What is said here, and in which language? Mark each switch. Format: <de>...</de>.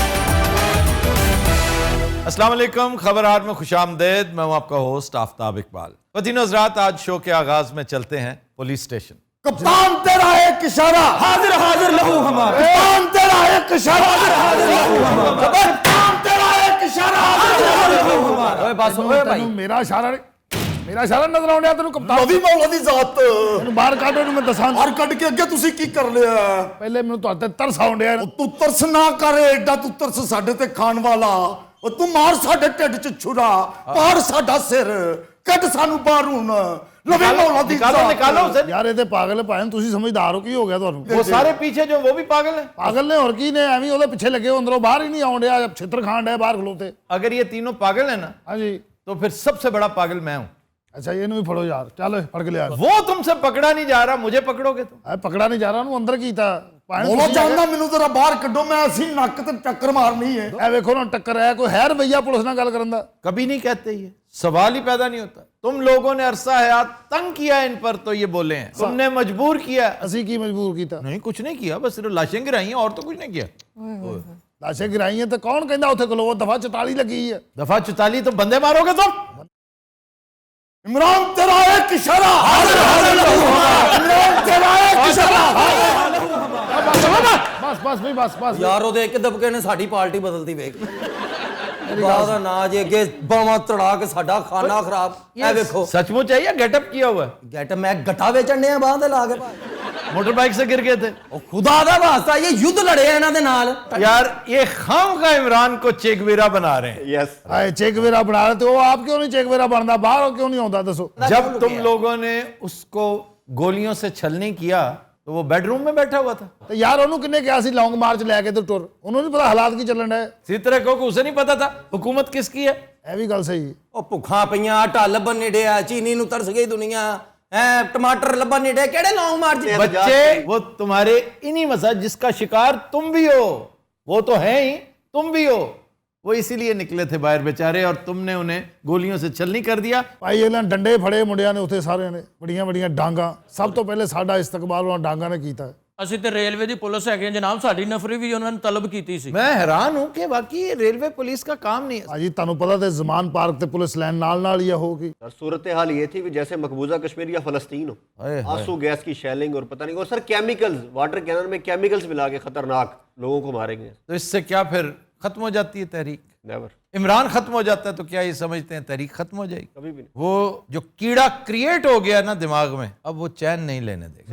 <hi>अस्सलाम वालेकुम, खबरात में खुश आमदेद। मैं हूं आपका होस्ट आफ्ताब इकबाल। वतीनो हज़रात, आज शो के आगाज में चलते हैं पुलिस स्टेशन। कप्तान तेरा एक इशारा, हाजिर हाजिर लहू हमारा। कप्तान तेरा एक इशारा, हाजिर हाजिर लहू हमारा। कप्तान तेरा एक इशारा, हाजिर हाजिर लहू हमारा। ओए बस ओए भाई, मेरा इशारा नजर</hi> <pa>ਆਉਣ ਡਿਆ ਤੈਨੂੰ ਕਪਤਾਨ। ਨਵੀਂ ਮੌਲਾ ਦੀ ਜ਼ਾਤ ਇਹਨੂੰ ਬਾਹਰ ਕੱਢ, ਇਹਨੂੰ ਮੈਂ ਦੱਸਾਂ। ਬਾਹਰ ਕੱਢ ਕੇ ਅੱਗੇ ਤੁਸੀਂ ਕੀ ਕਰ ਲਿਆ? ਪਹਿਲੇ ਮੈਨੂੰ ਤੁਹਾਡੇ ਤੇ ਤਰਸ ਆਉਣ ਡਿਆ। ਤੂੰ ਤਰਸ ਨਾ ਕਰ, ਐਡਾ ਤੂੰ ਤਰਸ ਸਾਡੇ ਤੇ ਖਾਣ ਵਾਲਾ। ਉਹ ਤੂੰ ਮਾਰ ਸਾਡੇ ਢਿੱਡ 'ਚ ਛੁਰਾ, ਪਾੜ ਸਾਡਾ ਸਿਰ, ਕੱਢ ਸਾਨੂੰ ਬਾਹਰੋਂ। ਨਵੀਂ ਮੌਲਾ ਦੀ ਜ਼ਾਤ।</pa> <hi>निकालो उसे।</hi> <pa>ਯਾਰ ਇਹ ਤੇ ਪਾਗਲ ਭਾਵੇਂ ਤੁਸੀਂ ਸਮਝਦਾਰ ਹੋ, ਕੀ ਹੋ ਗਿਆ ਤੁਹਾਨੂੰ?</pa> <hi>वो सारे पीछे जो वो भी पागल है।</hi> <pa>ਪਾਗਲ ਨੇ ਹੋਰ ਕੀ ਨੇ, ਐਵੇਂ ਉਹਦੇ ਪਿੱਛੇ ਲੱਗੇ ਹੋ, ਅੰਦਰੋਂ ਬਾਹਰ ਹੀ ਨਹੀਂ ਆਉਣ ਡਿਆ, ਛਿੱਤਰ ਖਾਣ ਡਿਆ ਬਾਹਰ ਖਲੋਤੇ।</pa> <hi>अगर ये तीनों पागल है ना,</hi> <pa>ਹਾਂਜੀ</pa> <hi>तो फिर सबसे बड़ा पागल मैं हूं।</hi> <pa>ਅੱਛਾ ਇਹਨੂੰ ਵੀ ਫੜੋ ਯਾਰ, ਚੱਲ ਫੜ ਕੇ ਲਿਆ।</pa> <hi>वो तुमसे पकड़ा नहीं जा रहा, मुझे पकड़ोगे तुम।</hi> <pa>ਐ ਪਕੜਾ ਨਹੀਂ ਜਾ ਰਿਹਾ, ਉਹਨੂੰ ਅੰਦਰ ਕੀਤਾ। ਉਹ ਜਾਂਦਾ ਮੈਨੂੰ ਤੇਰਾ ਬਾਹਰ ਕੱਢੋ, ਮੈਂ ਅਸੀਂ ਨੱਕ ਤੇ ਟੱਕਰ ਮਾਰਨੀ ਹੈ। ਐ ਵੇਖੋ ਨਾ ਟੱਕਰ ਹੈ, ਕੋਈ ਹੈ ਰਵਈਆ ਪੁਲਿਸ ਨਾਲ ਗੱਲ ਕਰਨ ਦਾ?</pa> <hi>कभी नहीं कहते, ये सवाल ही पैदा नहीं होता। तुम लोगों ने अरसा हयात तंग किया इन पर तो ये बोले हैं, तुमने मजबूर किया।</hi> <pa>ਅਸੀਂ ਕੀ ਮਜਬੂਰ ਕੀਤਾ?</pa> <hi>नहीं, कुछ नहीं किया, बस सिर्फ लाशें गिराई हैं और तो कुछ नहीं किया।</hi> <pa>ਲਾਸ਼ੇ ਗਿਰਾਈਆਂ ਤੇ ਕੌਣ ਕਹਿੰਦਾ ਉੱਥੇ ਖਲੋ? ਦਫਾ 44 ਲੱਗੀ ਹੈ।</pa> <hi>दफा 44 तो बंदे मारोगे तुम।</hi> <pa>ਇਮਰਾਨ ਤੇਰਾ ਇੱਕ ਇਸ਼ਾਰਾ, ਹਾਜ਼ਰ ਹਾਜ਼ਰ ਲਹੂ ਹਮਾਰਾ। ਇਮਰਾਨ ਤੇਰਾ ਇੱਕ ਇਸ਼ਾਰਾ, ਬਸ ਵੀ ਬਸ ਯਾਰ ਉਹਦੇ ਇੱਕ ਦਬਕੇ ਨੇ ਸਾਡੀ ਪਾਰਟੀ ਬਦਲਦੀ ਵੇਖ। ਬਾਹਰ ਦਾ ਨਾ ਜੇ ਅੱਗੇ ਬਾਵਾਂ ਤੜਾ ਕੇ ਸਾਡਾ ਖਾਣਾ ਖਰਾਬ। ਇਹ ਵੇਖੋ</pa> <hi>सचमुच है या गेटअप किया हुआ है?</hi> <pa>ਗੈਟ ਮੈਂ ਗੱਟਾ ਵੇਚਣ ਡਿਆ ਬਾਹਾਂ ਤੇ ਲਾ ਕੇ ਭਾਈ।</pa> <hi>मोटर बाइक से गिर गए थे।</hi> <pa>ਉਹ ਖੁਦਾ ਦਾ ਵਾਸਤਾ ਇਹ ਯੁੱਧ ਲੜਿਆ ਇਹਨਾਂ ਦੇ ਨਾਲ।</pa> <hi>यार ये खाम का इमरान को चेगवेरा बना रहे हैं।</hi> <pa>ਯੈਸ ਆਏ ਚੇਕਵੇਰਾ ਬਣਾ ਰਹੇ ਤੇ ਉਹ ਆਪ ਕਿਉਂ ਨਹੀਂ ਚੇਕਵੇਰਾ ਬਣਦਾ? ਬਾਹਰ ਕਿਉਂ ਨਹੀਂ ਆਉਂਦਾ ਦੱਸੋ?</pa> <hi>जब तुम लोगों ने उसको गोलियों से छलनी किया तो वो बेडरूम में बैठा हुआ था।</hi> <pa>ਤੇ ਯਾਰ ਉਹਨੂੰ ਕਿੰਨੇ ਕਿਹਾ ਸੀ ਲੌਂਗ ਮਾਰਚ ਲੈ ਕੇ ਤੇ ਟੁਰ? ਉਹਨੂੰ ਨਹੀਂ ਪਤਾ ਹਾਲਾਤ ਕੀ ਚੱਲਣ ਡਿਆ।</pa> <hi>इसी तरह को उसे नहीं पता था हुकूमत किसकी है।</hi> <pa>ਇਹ ਵੀ ਗੱਲ ਸਹੀ ਹੈ। ਉਹ ਭੁੱਖਾਂ ਪਈਆਂ, ਢੱਲ ਬੰਨੇ ਡਿਆ, ਚੀਨੀ ਨੂੰ ਤਰਸ ਗਈ ਦੁਨੀਆ। ਟਮਾਟਰ ਲੱਭਣ ਨਹੀਂ ਡੇ, ਕਿਹੜੇ ਲੌਂਗ ਮਾਰਚ?</pa> <hi>बच्चे वो तुम्हारे इन्हीं मसाज जिसका शिकार तुम भी हो, वो तो है ही, तुम भी हो। वो इसीलिए निकले थे बाहर बेचारे और तुमने उन्हें गोलियों से छलनी कर दिया।</hi> <pa>ਭਾਈ ਇਹਨਾਂ ਡੰਡੇ ਫੜੇ ਮੁੰਡਿਆਂ ਨੇ ਉੱਥੇ ਸਾਰਿਆਂ ਨੇ, ਬੜੀਆਂ ਬੜੀਆਂ ਡਾਂਗਾ। ਸਭ ਤੋਂ ਪਹਿਲੇ ਸਾਡਾ ਇਸਤਕਬਾਲ ਉਹਨਾਂ ਡਾਂਗਾ ਨੇ ਕੀਤਾ। ਅਸੀਂ ਤੇ ਰੇਲਵੇ ਦੀ ਪੁਲਿਸ ਹੈਗੇ ਜਨਾਬ, ਸਾਡੀ ਨਫਰੀ ਵੀ ਉਹਨਾਂ ਨੇ ਤਲਬ ਕੀਤੀ ਸੀ।</pa> <hi>मैं हैरान हूं कि वाकई ये रेलवे पुलिस का काम नहीं है।</hi> <pa>ਭਾਜੀ ਤੁਹਾਨੂੰ ਪਤਾ ਤੇ ਜ਼ਮਾਨ ਪਾਰਕ ਤੇ ਪੁਲਿਸ ਲਾਈਨ ਨਾਲ ਹੀ ਹੋਗੀ।</pa> <hi>सर सूरत हाल ये थी कि जैसे मकबूजा कश्मीर या फ़लस्तीन हो, आंसू गैस की शेलिंग और पता नहीं, और सर केमिकल्स, वाटर कैनन में केमिकल्स मिला के खतरनाक लोगों को मारेंगे। तो इससे क्या फिर खत्म हो जाती है तहरीक?</hi> <en>never,</en> <hi>इमरान खत्म हो जाता है तो क्या ये समझते हैं तहरीक खत्म हो जाएगी? कभी भी नहीं। वो जो कीड़ा क्रिएट हो गया ना दिमाग में, अब वो चैन नहीं लेने देगा।</hi>